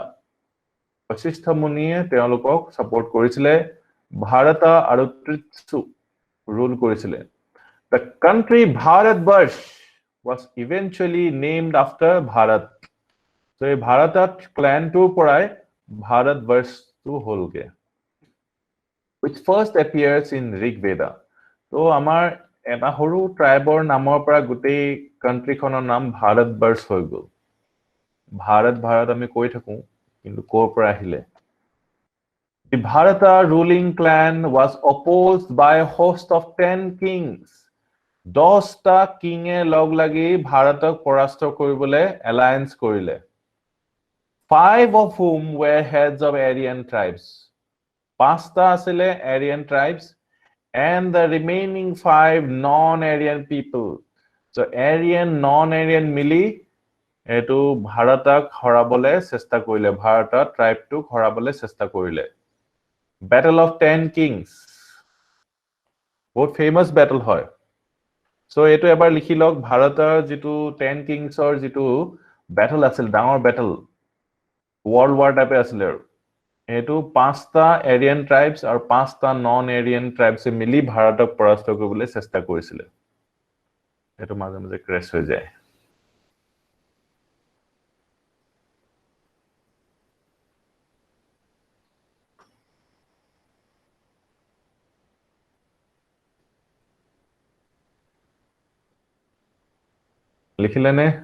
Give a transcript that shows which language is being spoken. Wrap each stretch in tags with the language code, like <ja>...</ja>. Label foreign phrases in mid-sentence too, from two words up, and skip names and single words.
<as>Vasishtha মুনিয়ে তেওঁলোকক support কৰিছিলে Bharata আৰু Tritsu rule কৰিছিলে</as> <en>The country Bharatvarsh was eventually named after Bharat.</en> <as>So এই Bharatat clan টোৰ পৰাই Bharatvarsh টো হ'লগে</as> <en>which first appears in Rigveda.</en> <as>So আমাৰ এটা সৰু ট্ৰাইবৰ নামৰ পৰা গোটেই কান্ট্ৰিখনৰ নাম ভাৰতবৰ্ষ হৈ গ'ল ভাৰত আমি কৈ থাকো কিন্তু ক'ৰ পৰা আহিলে</as> <en>The Bharata ruling clan was opposed by a host of 10 kings.</en> <as>10টা কিঙে লগ লাগি ভাৰতক পৰাস্ত কৰিবলৈ alliance কৰিলে</as> <en>5 of whom were heads of Aryan tribes.</en> <as>5টা আছিলে</as> <en>Aryan tribes and the remaining 5 non-Aryan people.</en> <as>So Aryan, non-Aryan মিলি এটো ভাৰতক হৰাবলে চেষ্টা কৰিলে ভাৰতৰ ট্ৰাইবটো হৰাবলে চেষ্টা কৰিলে</as> <en>Battle of 10 Kings.</en> <as>বহুত</as> <en>famous battle</en> <as>হয় So এটো এবাৰ লিখি লওক ভাৰতৰ যেটো 10 Kingsৰ যেটো battle আছিল ডাঙৰ battle World War টাইপে আছিল আৰু এটো 5টা</as> <en>Aryan tribes</en> <as>আৰু 5টা</as> <en>non-Aryan tribes</en> <as>মিলি ভাৰতক পৰাস্ত কৰিবলৈ চেষ্টা কৰিছিল এটো মাজে মাজে ক্ৰেশ হৈ যায় লিখিলেনে</as>